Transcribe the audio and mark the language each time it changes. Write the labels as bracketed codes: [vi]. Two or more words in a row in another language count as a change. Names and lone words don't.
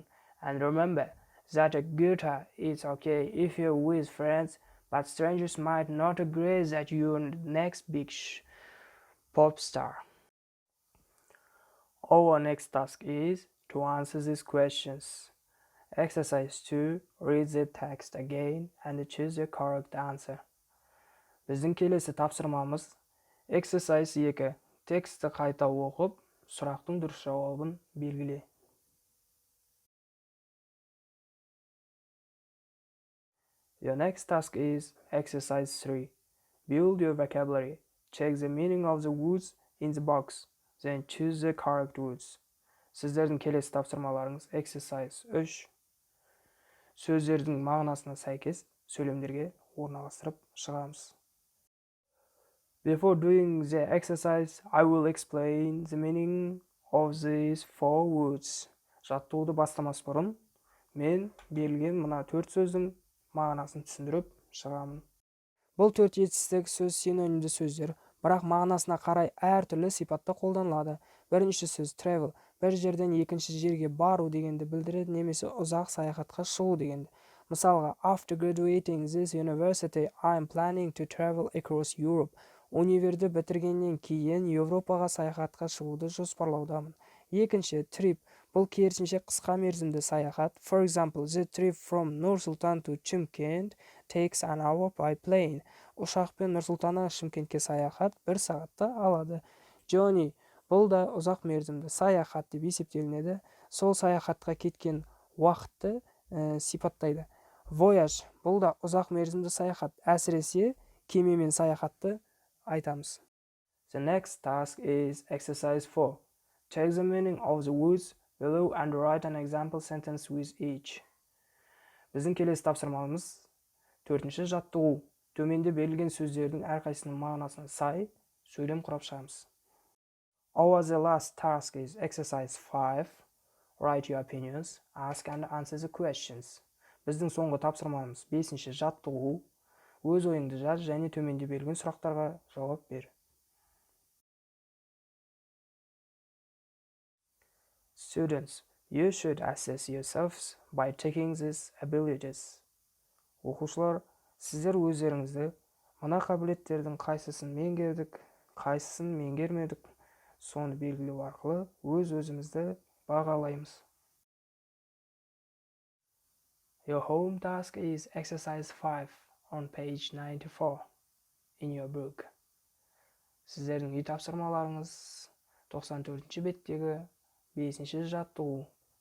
[en] And remember that a guitar is okay if you're with friends, but strangers might not agree that you're the next big pop star. Our next task is to answer these questions. Exercise 2. Read the text again and choose the correct answer. [kk] Біздің келесі тапсырмамыз Exercise 2. Тексті қайта оқып, сұрақтың дұрыс жауабын белгіле. [en] Your next task is Exercise 3. Build your vocabulary. Check the meaning of the words in the box. Then choose the correct words. [kk] Сіздердің келесі тапсырмаларыңыз Exercise 3. сөздердің мағынасына сәйкес сөйлемдерге орналастырып шығамыз. [en] Before doing the exercise, I will explain the meaning of these 4 words. [kk] Жаттығуды бастамас бұрын, мен берілген мына 4 сөздің мағынасын түсіндіріп шығамын. Бұл 4 жетістік сөз синонимді сөздер, бірақ мағынасына қарай әртүрлі сипатта қолданылады. Бірінші сөз travel, бір жерден екінші жерге бару дегенді білдіреді, немесе ұзақ саяхатқа шығу дегенді. Мысалға, [en] after graduating this university, I am planning to travel across Europe. [kk] Универді бітіргеннен кейін Еуропаға саяхатқа шығуды жоспарлаудамын. Екінші, trip, бұл керісінше қысқа мерзімді саяхат. [en] For example, the trip from Нұр-Сұлтан to Chimkent takes an hour by plane. [kk] Ұшақпен Нұр-Сұлтаннан Шымкентке саяхат 1 сағатта алады. Journey, бұл да ұзақ мерзімді саяхат деп есептелінеді. Сол саяхатқа кеткен уақытты сипаттайды. Voyage, бұл да ұзақ мерзімді саяхат. Әсіресе кемемен саяхатты айтамыз. [en] The next task is exercise 4. Check the meaning of the words below and write an example sentence with each. [kk] Біздің келесі тапсырмамыз 4-ші жаттығу. Төменде берілген сөздердің әрқайсының мағынасына сай сөйлем құрап шығамыз. [en] Our the last task is exercise 5. Write your opinions, ask and answer the questions. [kk] Біздің соңғы тапсырмамыз 5-ші жаттығу. Өз ойыңды жаз және төменде берілген сұрақтарға жауап бер. [en] Students, you should assess yourselves by taking these abilities. [kk] Оқушылар, сіздер өздеріңізді мына қабілеттердің қайсысын меңгердік, қайсысын меңгермедік, соны белгілеу арқылы өз-өзімізді бағалаймыз. [en] Your home task is exercise 5 on page 94 in your book. [kk] Сіздердің үй тапсырмаларыңыз 94-ші беттегі 5-ші жаттығу.